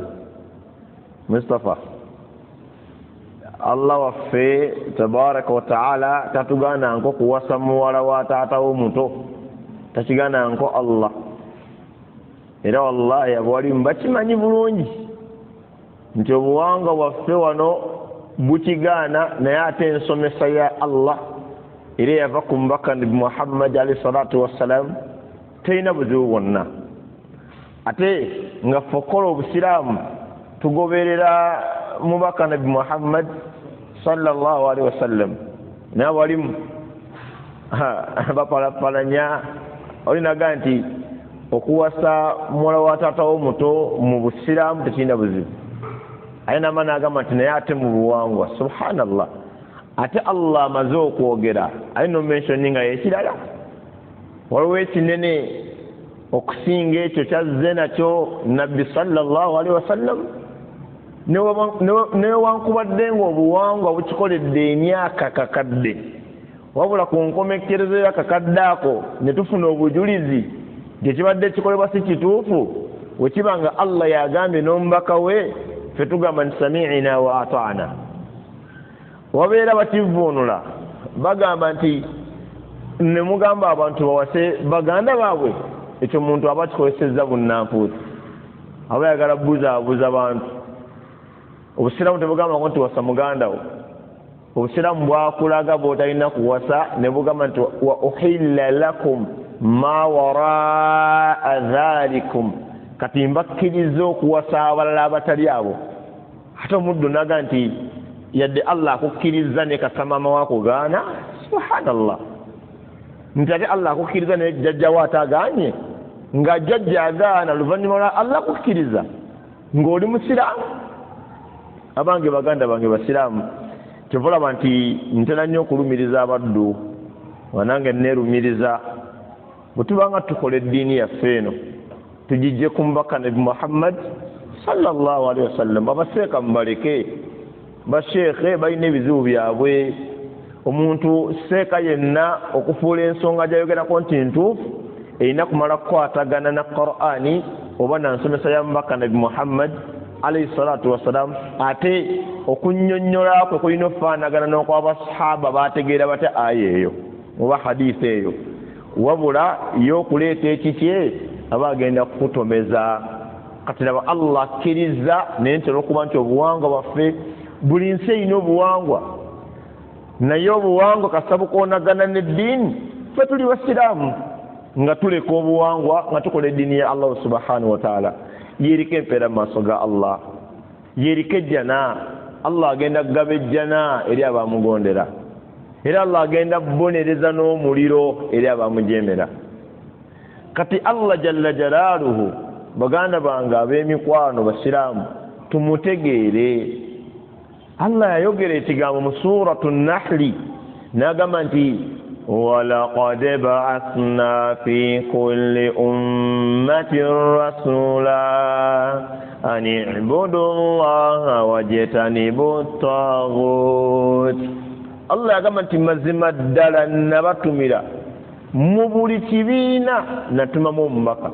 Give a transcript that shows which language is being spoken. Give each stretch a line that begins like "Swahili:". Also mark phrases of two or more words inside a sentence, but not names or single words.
Ganda: Mustafa, Allah waffe
Arabic: تبارك وتعالى
Ganda: tatugaana nko kuwasa muwala wa taata wo muto, takigaana nko Allah. Era wallahi abawalimu bakimanyi bulungi nti obuwanga bwaffe wano bukigaana, naye ate ensomesa ya Allah era yava ku mubaka Nabi Muhammad
Arabic: عليه الصلاة والسلام
Ganda: terina buzibu bwonna. Ate nga fokola obusiraamu tugoberera mubaka Nabi Muhammad
Arabic: صلى الله عليه وسلم,
Ganda: naye abalimu bapalapalanya. Olinaga nti okuwasa muwala wa taata wo muto mu busiraamu tekirina buzibu. Ayina maana agamba nti naye ate mu buwangwa, subhanallah, ate Allah amaze okwogera alina omentioninga ekirala. Waliwo ekinene okusinga ekyo kyazze nakyo Nabbi
Arabic: صلى الله عليه وسلم.
Ganda: Newankubadde nga obuwangwa bukikoledde emyaka kakadde, wabula ku nkomekerezo y'akakadde ako ne tufuna obujulizi gyekibadde kikolebwa si kituufu, wekiba nga Allah yagambye n'omubaka we, ffe tugamba nti
Arabic: سمعنا وأطعنا.
Ganda: Wabeera bakivuunula bagamba nti ne mugamba abantu bawase baganda baabwe, ekyo omuntu aba kikozesezza bunnanfuusi, aba yagala buzaabuza bantu. Obusiraamu tebugamba nti wasa muganda wo. Obusiraamu bwakulaga bw'otalina kuwasa ne bugamba nti
Arabic: وأحل لكم ما وراء ذلكم,
Ganda: kati mbakkiriza okuwasa abalala abatali abo. Ate omuddu naga nti yadde Allah akukkiriza ne kasamama wakugaana, subhanallah. Nti ate Allah akukkiriza ne jjajja wo atagaanye, nga jjajja agaana luvannyuma lwa Allah akukkiriza ng'oli musiraamu. Abange baganda bange basiraamu, kyovulaba nti ntera nnyo okulumiriza abaddu, wanange neerumiriza bwe tubanga tukola eddiini yaffe eno tugijje ku mubaka Nabi Muhammad
Arabic: صلى الله عليه وسلم.
Ganda: Abaseeka mubaleke, basheekhe balina ebizibu byabwe. Omuntu seeka yenna okufuula ensonga gy'ayogerako nti ntuufu erina kumala kukwatagana na Qur'ani oba na nsomesa ya mubaka Nabi Muhammad
Arabic: عليه الصلاة والسلام,
Ganda: ate okunnyonnyola kwe kulina okufaanagana n'okw'abasahaba baategeera bate aya eyo oba hadisi eyo, wabula y'okuleeta ekikye aba agenda kukutomeza. Kati laba Allah akkiriza naye ntera okuba nti obuwangwa bwaffe, buli nsi erina obuwangwa, naye obuwangwa kasita bukoonagana n'eddiini, ffe tuli basiraamu nga tuleka obuwangwa nga tukola eddiini ya Allah
Arabic: سبحانه وتعالى.
Ganda: Yeriko empeera mu maaso ga Allah, yeriko ejjana. Allah agenda kugaba ejjana eri abamugondera, era Allah agenda kubonereza n'omuliro eri abamujemera. Kati Allah
Arabic: جل جلاله,
Ganda: baganda bange ab'emikwano basiraamu, tumutegeere Allah yayogera ekigambo mu suratu Nahli n'agamba nti
Arabic: ولقد بعثنا في كل أمة رسولا أن اعبدوا الله واجتنبوا الطاغوت.
Ganda: Allah yagamba nti mazima ddala nabatumira mu buli kibiina natumamu omubaka.